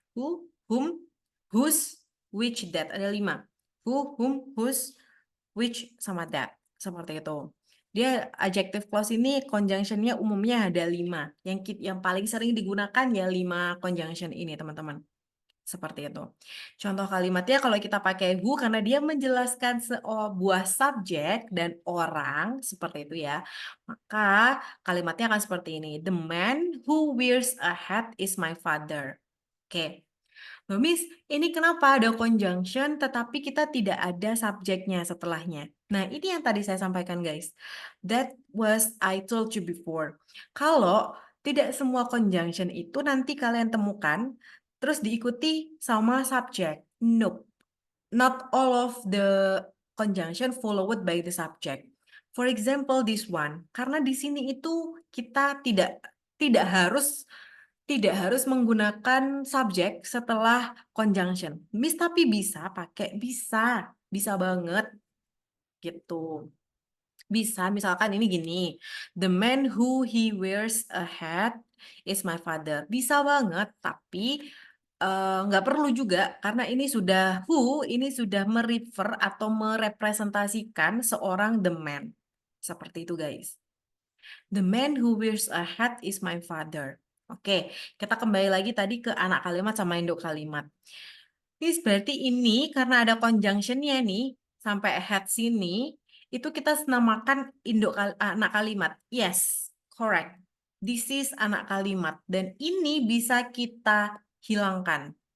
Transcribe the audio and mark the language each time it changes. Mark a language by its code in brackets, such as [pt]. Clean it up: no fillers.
[en] Who, whom, whose, which, that. Ada 5. Who, whom, whose, which, sama that. [id] Seperti itu. Dia adjective clause ini conjunction-nya umumnya ada 5. Yang paling sering digunakan ya 5 conjunction ini, teman-teman. Seperti itu. Contoh kalimatnya kalau kita pakai who karena dia menjelaskan sebuah subjek dan orang, seperti itu ya. Maka kalimatnya akan seperti ini. [en] The man who wears a hat is my father. [id] Oke. Loh, Miss, ini kenapa ada conjunction tetapi kita tidak ada subjeknya setelahnya? Nah, ini yang tadi saya sampaikan, guys. [en] That was I told you before. [id] Kalau tidak semua conjunction itu nanti kalian temukan terus diikuti sama subjek. Nope. [en] Not all of the conjunction followed by the subject. For example, this one. [id] Karena di sini itu kita tidak harus menggunakan subjek setelah conjunction. Miss, tapi bisa pakai, bisa banget gitu. Bisa, misalkan ini gini, [en] the man who he wears a hat is my father. [id] Bisa banget, tapi nggak perlu juga karena ini sudah merefer atau merepresentasikan seorang the man. Seperti itu, guys. [en] The man who wears a hat is my father. [id] Oke, kita kembali lagi tadi ke anak kalimat sama induk kalimat. Ini berarti ini karena ada conjunction-nya nih, sampai hat sini, itu kita namakan anak kalimat. [en] Yes, correct. This is anak kalimat. [id] Dan ini bisa kita hilangkan.